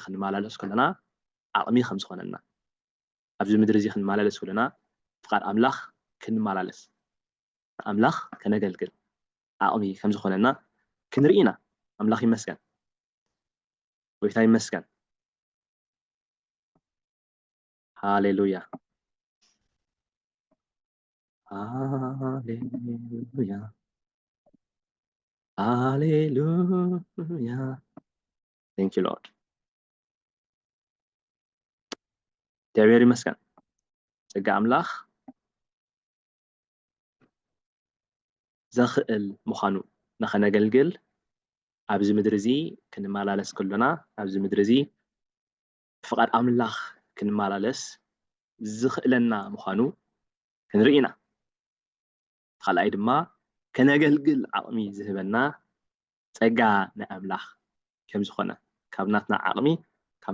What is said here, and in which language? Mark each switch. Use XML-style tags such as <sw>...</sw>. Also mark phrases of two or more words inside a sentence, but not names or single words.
<ti>ክንመላለስ ከለና ዓቕሚ ከም ዝኾነና ኣብዚ ምድሪ እዚ ክንመላለስ ከለና ፍቃድ ኣምላኽ ክንመላለስ ኣምላኽ ከነገልግል ዓቕሚ ከም ዝኾነና ክንርኢና ኣምላኽ ይመስገን ጎይታ ይመስገን ሃሌሉያ ሃሌሉያ ሃሌሉያ</ti> <en>thank you lord</en> <ti>እግዚአብሔር ይመስገን ጸጋ ኣምላኽ ዘኽእል ምዃኑ ንኸነገልግል ኣብዚ ምድሪ እዚ ክንመላለስ ከለና ኣብዚ ምድሪ እዚ ፍቃድ ኣምላኽ ክንመላለስ ዝኽእለና ምዃኑ ክንርኢና ካልኣይ ድማ ከነገልግል ዓቕሚ ዝህበና ጸጋ ናይ ኣምላኽ ከም ዝኾነ ካብ ናትና ዓቕሚ ካብ</ti>